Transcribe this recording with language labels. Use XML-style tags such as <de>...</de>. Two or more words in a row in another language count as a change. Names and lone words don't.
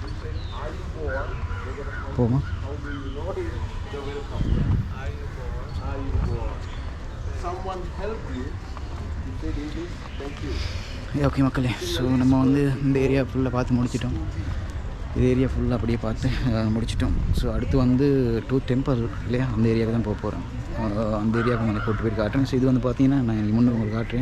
<en>Poma. Someone help you. You say this, thank you.</en> <ta>ஓகே மக்களே, ஸோ நம்ம வந்து இந்த ஏரியா ஃபுல்லாக பார்த்து முடிச்சிட்டோம். இது ஏரியா ஃபுல்லாக அப்படியே பார்த்து முடிச்சிட்டோம். ஸோ அடுத்து வந்து டூத் டெம்பிள் இல்லையா, அந்த ஏரியாவுக்கு தான் போக போகிறோம். அந்த ஏரியாவுக்கு நான் கூட்டு போய் காட்டுறேன். ஸோ இது வந்து பார்த்தீங்கன்னா நான் முன்னே உங்களுக்கு காட்டுறேன்.</ta>